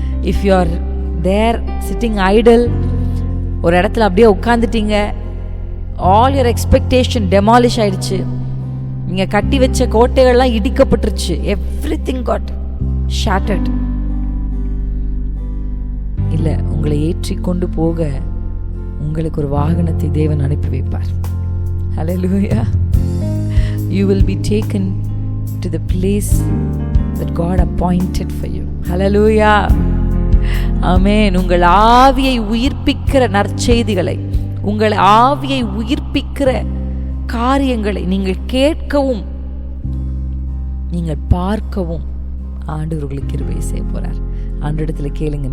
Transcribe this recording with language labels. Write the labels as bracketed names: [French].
[English] if you are there sitting idle, [Tamil] ஒரு இடத்துல அப்படியே உட்காந்துட்டீங்க, [English] all your expectation demolish ஆயிடுச்சு, [Tamil] நீங்கள் கட்டி வச்ச கோட்டைகள்லாம் இடிக்கப்பட்டுருச்சு, [English] Everything got shattered. [Tamil] இல்லை, உங்களை ஏற்றி கொண்டு போக உங்களுக்கு ஒரு வாகனத்தை தேவன் அனுப்பி வைப்பார். ஹல்லேலூயா. [English] You will be taken to the place that God appointed for you. Hallelujah. ஆமென். [Tamil] உங்கள் ஆவியை உயிர்ப்பிக்கிற நற்செய்திகளை, உங்கள் ஆவியை உயிர்ப்பிக்கிற காரியங்களை நீங்கள் கேட்கவும் நீங்கள் பார்க்கவும் ஆண்டவர்களுக்கு கிருபை செய்ய போறார். ஆண்டவரிடத்துல கேளுங்க.